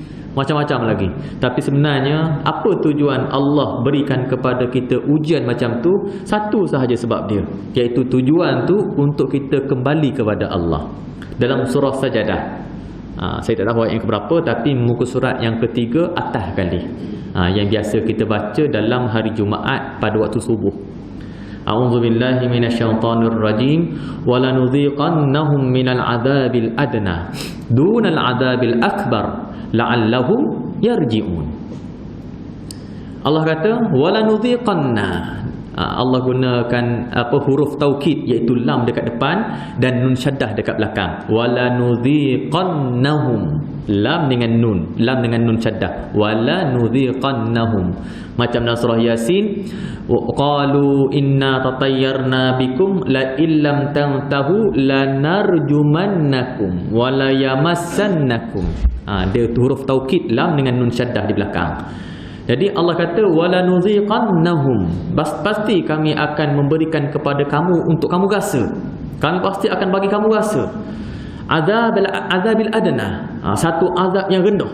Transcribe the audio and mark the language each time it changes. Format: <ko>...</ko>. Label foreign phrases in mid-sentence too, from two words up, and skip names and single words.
<ms>Tapi sebenarnya apa tujuan Allah berikan kepada kita ujian macam tu? Satu sahaja sebab dia, iaitu tujuan tu untuk kita kembali kepada Allah. Dalam surah Sajadah, saya tak tahu ayat yang keberapa, tapi muka surat yang ketiga atas kali, yang biasa kita baca dalam hari Jumaat pada waktu subuh.</ms> <ar>أعوذ بالله من الشيطان الرجيم. ولنذيقنهم من العذاب الأدنى دون العذاب الأكبر لعلهم يرجعون.</ar> <ms>Allah kata walanudhiqanna. Allah gunakan huruf taukid, iaitu lam dekat depan dan nun syaddah dekat belakang. Walanudhiqannahum, lam dengan nun syaddah. Walanudhiqannahum. Macam dalam surah Yasin,</ms> <ar>قالوا إنا تطيرنا بكم لئن لم تنتهوا لنرجمنكم ولا يمسنكم.</ar> <ms>Dia huruf taukid, lam dengan nun syaddah di belakang. Jadi Allah kata walanudhiqannahum, pasti kami akan memberikan kepada kamu untuk kamu rasa. Kami pasti akan bagi kamu rasa</ms> <ar>عذاب الأدنى,</ar> <ms>satu azab yang rendah.</ms>